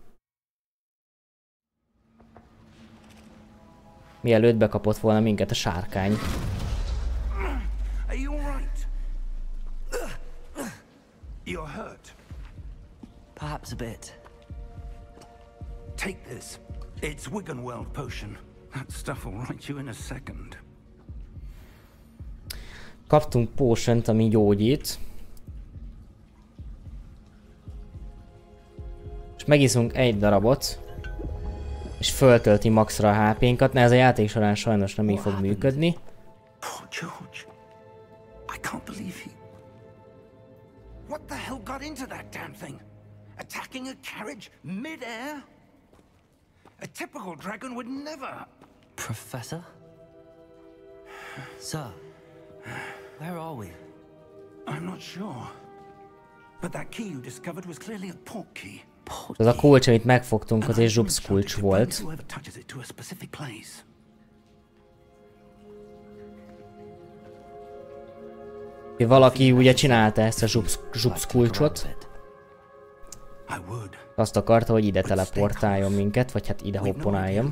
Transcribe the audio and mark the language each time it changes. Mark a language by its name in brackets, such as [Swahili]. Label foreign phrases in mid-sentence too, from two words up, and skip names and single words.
[Hungarian] Mielőtt bekapott volna minket a sárkány. [English] Are you all right? You're hurt. Perhaps a bit. Take this. It's Wiggenweld potion. That stuff will right you in a second. [Hungarian] Kaptunk potion-t, ami gyógyít. És megiszunk egy darabot. És föltölti maxra a HP-nkat. Ez a játék során sajnos nem így fog működni. [English] Poor George. I can't believe he... What the hell got into that damn thing? Attacking a carriage mid-air? A typical dragon would never... Professor? Sir, where are we? I'm not sure. But that key you discovered was clearly a port key. [Hungarian] Az a kulcs, amit megfogtunk, az egy zsupsz kulcs volt. Valaki ugye csinálta ezt a zsupsz kulcsot. Azt akarta, hogy ide teleportáljon minket, vagy hát ide hopponáljon.